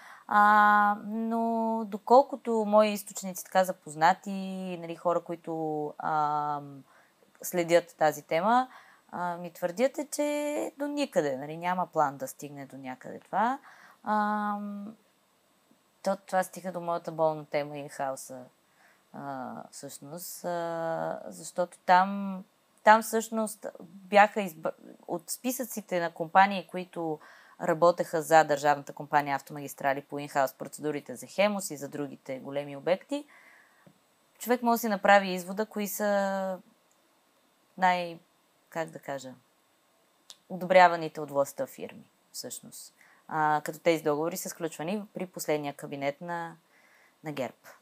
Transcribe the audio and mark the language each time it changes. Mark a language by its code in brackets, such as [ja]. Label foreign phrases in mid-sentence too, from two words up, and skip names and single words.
[bg] Но доколкото мои източници така запознати, нали, хора, които следят тази тема, ми твърдят че до никъде, нали, няма план да стигне до някъде това. Това стига до моята болна тема in-house, всъщност, защото там всъщност бяха от списъците на компании, които работеха за държавната компания Автомагистрали по in-house процедурите за Хемус и за другите големи обекти. Човек може да си направи извода, кои са одобряваните от властта фирми, всъщност. Като тези договори са сключвани при последния кабинет на ГЕРБ.